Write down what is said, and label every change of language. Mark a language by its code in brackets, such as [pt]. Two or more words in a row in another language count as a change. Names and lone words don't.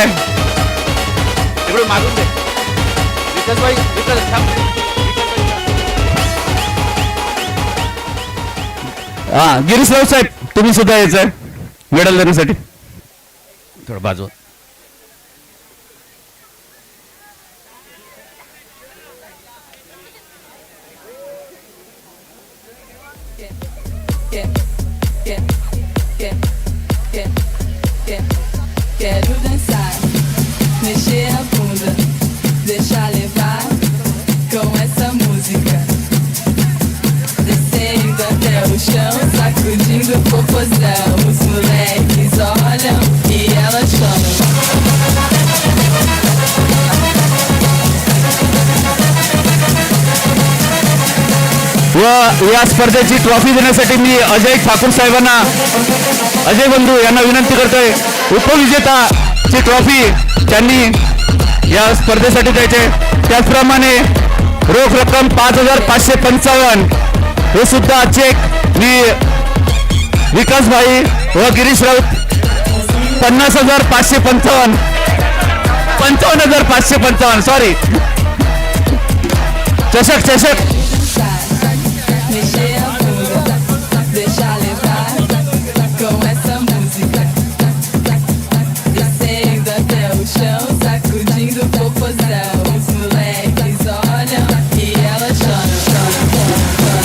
[mr] इकडे मागून दे विकास भाई. हा गिरीश राऊत साहेब तुम्ही सुद्धा यायचंय मेडल देण्यासाठी. थोडं बाजू. [pt] Quero dançar, mexer a bunda, deixar levar com essa música. Descendo até o chão, sacudindo o popô. popozão. Os moleques olham e elas choram. [mr] व या स्पर्धेची ट्रॉफी देण्यासाठी मी अजय ठाकूर साहेबांना, अजय बंधू यांना विनंती करतोय. उपविजेताची ट्रॉफी त्यांनी या स्पर्धेसाठी द्यायचे. त्याचप्रमाणे रोख रक्कम 5,555 हे सुद्धा चेक मी विकास भाई व गिरीश राऊत 50,555 55,555 सॉरी चषक [pt] Mexer a bunda, deixar levar com essa música. Descendo até o chão, sacudindo o popozão. Os moleques olham e elas choram.